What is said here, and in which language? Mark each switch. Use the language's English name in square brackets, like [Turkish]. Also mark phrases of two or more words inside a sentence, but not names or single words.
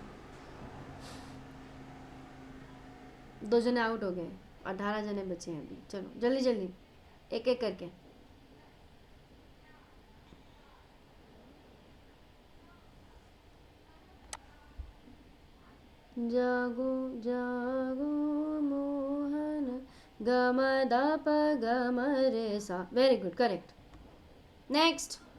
[Hindi] 2 जने आउट हो गए, 18 जने बचे हैं अभी। चलो जल्दी जल्दी एक एक करके। जागो जागो मोहन ग म द प ग म रे सा। [English] Very good, correct. Next.